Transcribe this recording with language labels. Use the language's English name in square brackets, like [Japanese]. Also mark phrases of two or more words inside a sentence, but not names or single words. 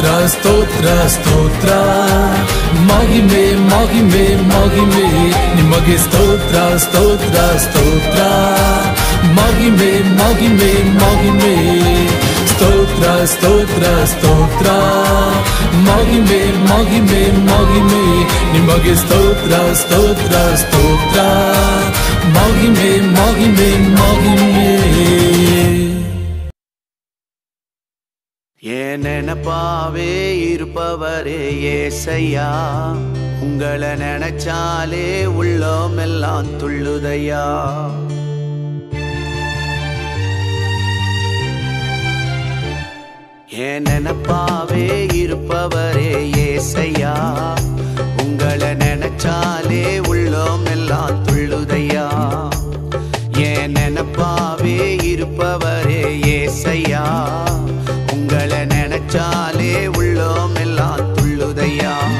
[Kannada] ಸ್ತೋತ್ರ ಸ್ತೋತ್ರ ಮಹಿಮೆ ಮಹಿಮೆ ಮಹಿಮೆ ನಿಮಗೆ ಸ್ತೋತ್ರ ಸ್ತೋತ್ರ ಸ್ತೋತ್ರ ಮಹಿಮೆ ಮಹಿಮೆ ಮಹಿಮೆ ಸ್ತೋತ್ರ ಸ್ತೋತ್ರ ಸ್ತೋತ್ರ ಮಹಿಮೆ ಮಹಿಮೆ ಮಹಿಮೆ ನಿಮಗೆ ಸ್ತೋತ್ರ ಸ್ತೋತ್ರ ಸ್ತೋತ್ರ ಮಹಿಮೆ ಮಹಿಮೆ ಮಹಿಮೆ [Tamil] என் நினைப்பாவே இருப்பவரே ஏசையா உங்களை நினைச்சாலே உள்ளமெல்லாம் துள்ளுதையா என் நினைப்பாவே இருப்பவரே ஏசையா உங்களை நினைச்சாலே உள்ளமெல்லாம் துள்ளுதையா என் நினைப்பாவே இருப்பவரே ஏசையா உங்களை நினைச்சாலே உள்ளமெல்லாம் துள்ளுதையா